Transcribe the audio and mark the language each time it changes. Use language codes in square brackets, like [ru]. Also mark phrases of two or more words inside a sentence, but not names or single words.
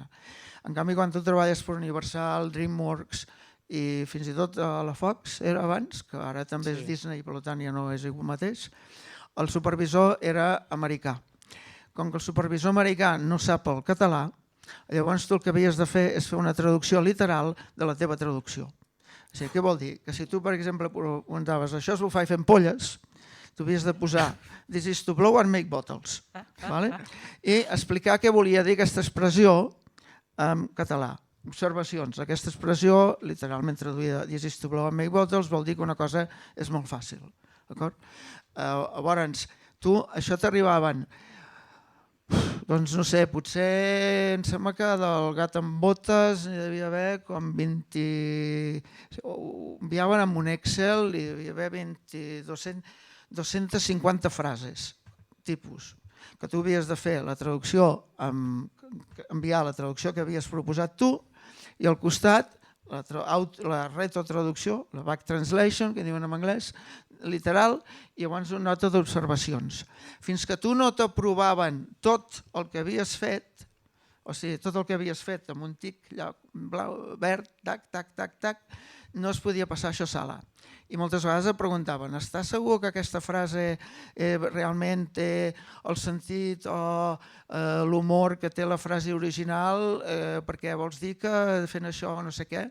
[ca] En canvi, quan tu treballes per Universal, DreamWorks i fins i tot a la Fox, era abans, que ara també és Disney i per tant ja no és el mateix, el supervisor era americà. Com que el supervisor americà no sap el català, llavors tu el que havies de fer és fer una traducció literal de la teva traducció. O sigui, què vol dir? Que si tu, per exemple, preguntaves això es ho faig fent polles, Tu havies de posar [en] "This is to blow and make bottles". [ca] I explicar què volia dir aquesta expressió en català. Observacions. Aquesta expressió, literalment traduïda [en] "This is to blow and make bottles", [ca] vol dir que una cosa és molt fàcil. Llavors, tu, això t'arribaven, doncs no sé, potser em sembla que del Gat amb botes hi devia haver com 20... Ho enviaven amb un Excel i hi devia haver 250 frases, tipus, que tu havies de fer la traducció, enviar la traducció que havies proposat tu i al costat la retrotraducció, la [en] back translation, [ca] que diuen en anglès, literal, i llavors una nota d'observacions. Fins que tu no t'aprovaven tot el que havies fet, o sigui, tot el que havies fet amb un tic blau, verd, tac, tac, tac, tac, no es podia passar això a sala. I moltes vegades et preguntaven, estàs segur que aquesta frase realment té el sentit o l'humor que té la frase original, perquè vols dir que fent això no sé què?